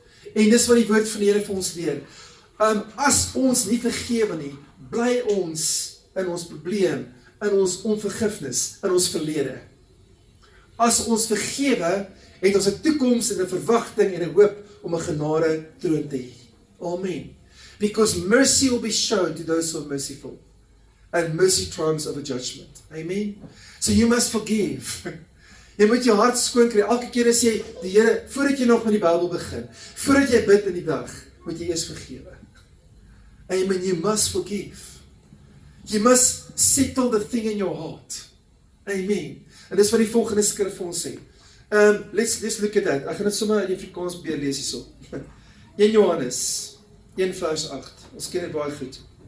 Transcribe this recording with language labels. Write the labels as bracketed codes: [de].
[af] En dis wat die woord van die Here vir ons leer. As ons nie vergewe nie, bly ons in ons probleem, in ons onvergifnis, in ons verlede. As ons vergewe, het ons 'n toekoms en 'n verwagting en 'n hoop om 'n genade troon te hê. Amen. [en] Because mercy will be shown to those who are merciful, and mercy triumphs over judgment. Amen. So you must forgive. [af] Jy moet jou hart skoon kry. Elke keer as jy die Here, voordat jy nog met die Bybel begin, voordat jy bid in die dag, moet jy eers vergewe. [en] Amen. You must forgive. You must settle the thing in your heart. Amen. [af] En dis wat die volgende skrif vir ons sê. [en] Let's look at that. [af] Ek gaan dit sommer in Afrikaans weer lees hierso. 1 Johannes 1 vers 8. Ons ken dit baie goed.